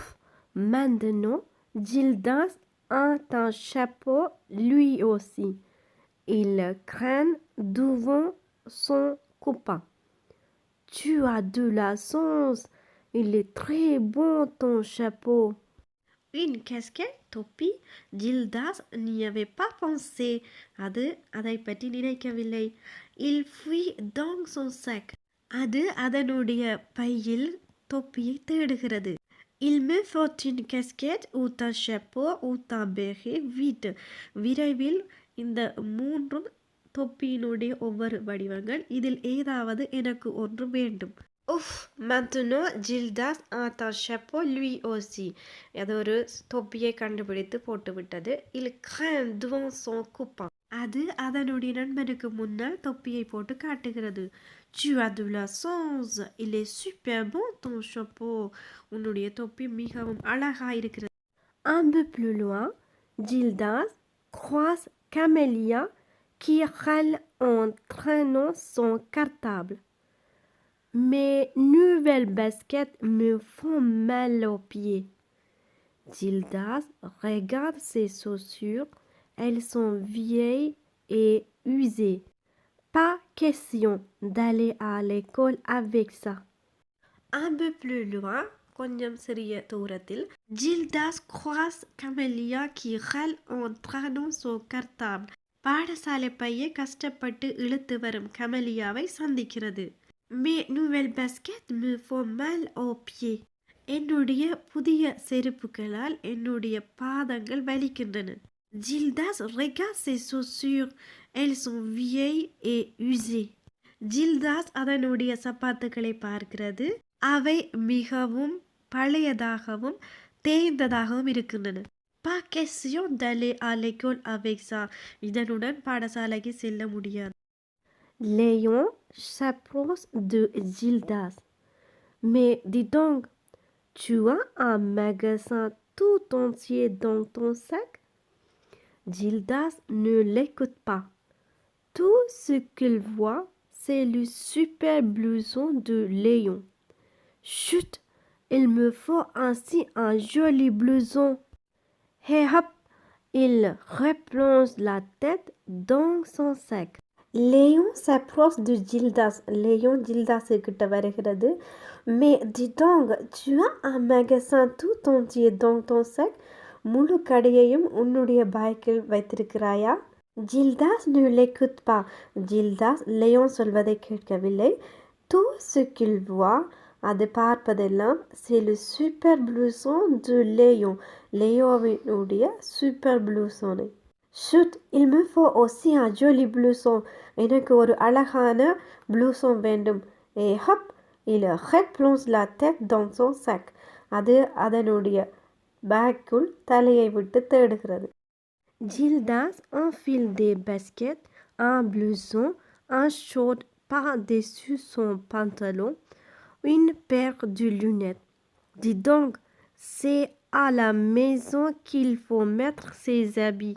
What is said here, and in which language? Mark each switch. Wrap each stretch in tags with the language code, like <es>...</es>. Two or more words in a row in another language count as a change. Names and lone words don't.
<fr>Maintenant, Gildas a un chapeau lui aussi. Il craint devant son copain. Tu as de la chance. Il est très bon ton chapeau. Une casquette, தொப்பி. Gildas n'y avait pas pensé.</fr> <ta>அது அதை பற்றி நினைக்கவில்லை.</ta> <fr>Il fouille dans son sac.</fr> <ta>அது அதனுடைய பையில் தொப்பியை தேடுகிறது.</ta> <fr>Il me faut une casquette ou un chapeau ou un béret vite.</fr> <ta>விரைவில் இந்த மூன்றும் தொப்பியினுடைய ஒவ்வொரு வடிவங்கள். இதில் ஏதாவது எனக்கு ஒன்று வேண்டும்.</ta> <fr>Ouf! Maintenant, Gildas a un chapeau lui aussi.</fr> <ta>அது ஒரு தொப்பியை கண்டுபிடித்து போட்டுவிட்டது.</ta> <fr>Il craint devant son copain.</fr> <ta>அது அதனுடைய நண்பனுக்கு முன்னால் தொப்பியை போட்டு காட்டுகிறது.</ta> <fr>Tu as de la chance. Il est super bon ton chapeau.</fr> <ta>உன்னுடைய தொப்பி மிகவும் அழகா இருக்கிறது.</ta> <fr>Un peu plus loin, Gildas croise Camélia qui râle en traînant son cartable. Mes nouvelles baskets me font mal aux pieds. Gildas regarde ses chaussures. Elles sont vieilles et usées. Pas question d'aller à l'école avec ça. Un peu plus loin,</fr> <ta>கொஞ்சம் சிறிய தூரத்தில்,</ta> <fr>Gildas croise Camélia qui râle en traînant son cartable.</fr> <ta>பாடசாலை பையை கஷ்டப்பட்டு இழுத்து வரும் கமலியாவை சந்திக்கிறது.</ta> <fr>Mes nouvelles baskets me font mal aux pieds.</fr> <ta>என்னுடைய புதிய செருப்புகளால் என்னுடைய பாதங்கள் வலிக்கின்றன.</ta> <fr>Gildas regarde ses chaussures. Elles sont vieilles et usées.</fr> <ta>Gildas அதனுடைய சப்பாத்துக்களை பார்க்கிறது. அவை மிகவும் பழையதாகவும் தேய்ந்ததாகவும் இருக்கின்றன.</ta> <fr>Pas question d'aller à l'école avec ça.</fr> <ta>இதனுடன் பாடசாலைக்கு செல்ல முடியாது.</ta> <fr>Léon s'approche de Gildas. Mais dis donc, tu as un magasin tout entier dans ton sac? Gildas ne l'écoute pas. Tout ce qu'il voit, c'est le super blouson de Léon. Chut, il me faut ainsi un joli blouson. Hé hop, il replonge la tête dans son sac. Léon s'approche de Gildas.</fr> <ta>Léon Gildas கிட்ட வருகிறது.</ta> <fr>Mais dis donc, tu as un magasin tout entier dans ton sac?</fr> <ta>முழு கடையையும் உன்னுடைய பைக்கில் வைத்திருக்கிறாயா?</ta> <fr>Gildas ne l'écoute pas.</fr> <ta>Gildas Léon சொல்வதை கேட்கவில்லை.</ta> <fr>Tout ce qu'il voit,</fr> <ta>அது பார்ப்பதெல்லாம்,</ta> <fr>c'est le super blouson de Léon.</fr> <ta>லேயோவினுடைய சூப்பர் ப்ளூசோனை.</ta> <fr>Chut, il me faut aussi un joli blouson.</fr> <ta>எனக்கு ஒரு அழகான ப்ளூசோன் வேண்டும்.</ta> <fr>Et hop, il replonge la tête dans son sac.</fr> <ta>அது அதனுடைய பேக்குள் தலையை விட்டு தேடுகிறது.</ta> <fr>Gildas enfile des baskets, un blouson, un short par-dessus son pantalon, une paire de lunettes. Dis donc, c'est à la maison qu'il faut mettre ses habits.</fr>